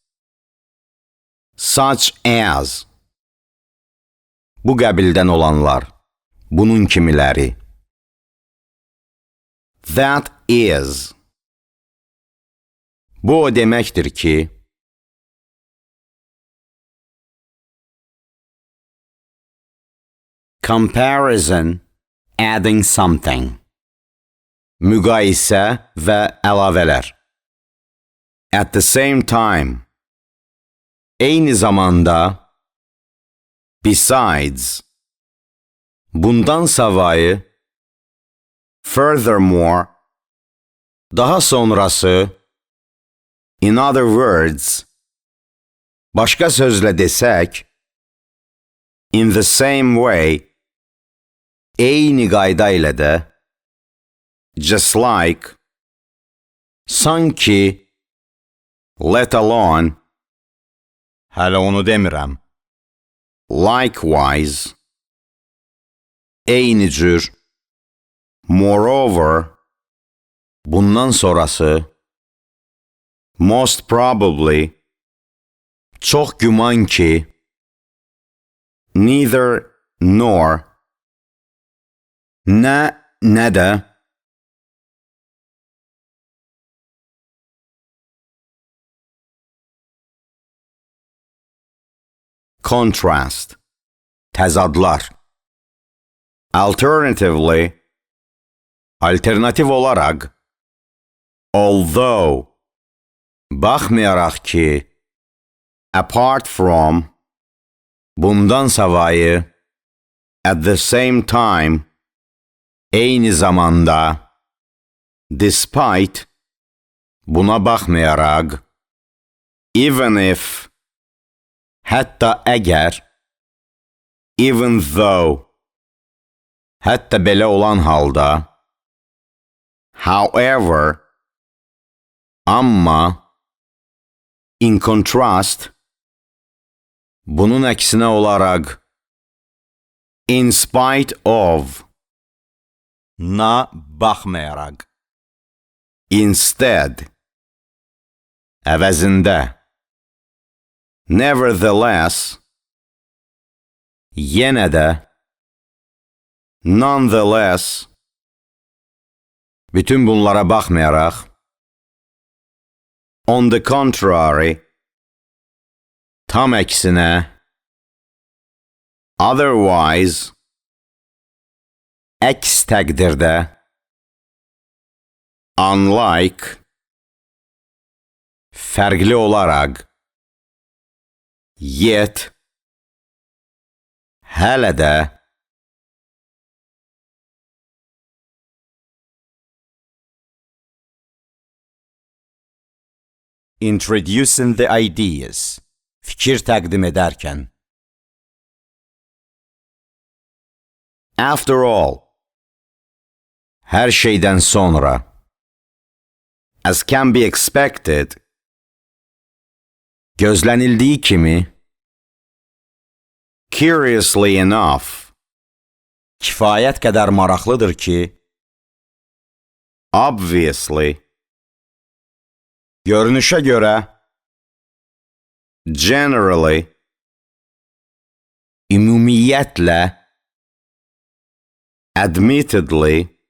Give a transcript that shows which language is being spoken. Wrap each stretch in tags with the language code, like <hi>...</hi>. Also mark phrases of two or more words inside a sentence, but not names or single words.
<en>Such as.</en> <az>Bu qəbildən olanlar. Bunun kimiləri.</az> <en>That is.</en> <az>Bu o deməkdir ki.</az> <en>Comparison, adding something.</en> <az>Müqayisə və əlavələr.</az> <en>At the same time.</en> <az>Eyni zamanda. Besides. Bundan savayı. Furthermore. Daha sonrası.</az> <en>In other words.</en> <az>Başqa sözlə desək.</az> <en>In the same way.</en> <az>Eyni qayda ilə də.</az> <en>Just like. Sanki. Let alone.</en> <az>Hələ onu demirəm. Likewise. Eyni cür. Moreover. Bundan sonrası.</az> <en>Most probably.</en> <az>Çox güman ki.</az> <en>Neither nor. Nə də. Contrast.</en> <az>Təzadlar. Alternatively. Alternativ olaraq. Although. Baxmayaraq ki.</az> <en>Apart from.</en> <az>Bundan savayı.</az> <en>At the same time.</en> <az>Eyni zamanda. Despite. Buna baxmayaraq.</az> <en>Even if.</en> <az>Hətta əgər,</az> <en>even though,</en> <az>hətta belə olan halda, however, amma,</az> <en>in contrast,</en> <az>bunun əksinə olaraq,</az> <en>in spite of,</en> <az>na baxmayaraq,</az> <en>instead, əvəzində,</en> <az>nevertheless, yenə də, nonetheless, bütün bunlara baxmayaraq,</az> <en>on the contrary,</en> <az>tam əksinə, otherwise, əks təqdirdə, unlike, fərqli olaraq, yet, hələ də,</az> <en>introducing the ideas,</en> <az>fikir təqdim edərkən.</az> <en>After all,</en> <az>hər şeydən sonra,</az> <en>as can be expected,</en> <az>gözlənildiyi kimi,</az> <en>curiously enough,</en> <az>kifayət qədər maraqlıdır ki, obviously, görünüşə görə, generally, ümumiyyətlə, admittedly,</az>